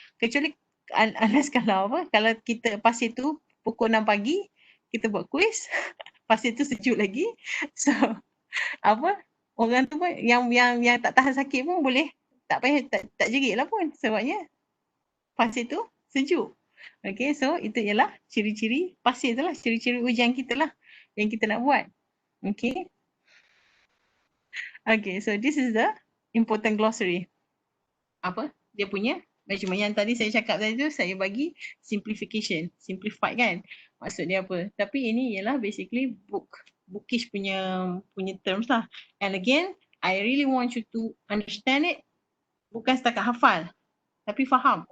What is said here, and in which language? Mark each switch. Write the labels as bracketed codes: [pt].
[ms] Kecuali unless kalau kita pasir tu pukul 6 pagi kita buat kuis pasir tu sejuk lagi, so orang tu pun yang tak tahan sakit pun boleh tak payah tak jerit lah pun sebabnya pasir tu sejuk. Okay, so itu ialah ciri-ciri pasir tu lah, ciri-ciri ujian kita lah yang kita nak buat. [en] Okay. Okay, so this is the important glossary. [ms] Dia punya measurement yang tadi saya cakap tadi tu saya bagi simplification, simplified kan. Maksud dia apa? Tapi ini ialah basically bookish punya terms lah. [en] And again, I really want you to understand it, [ms] bukan setakat hafal, tapi faham.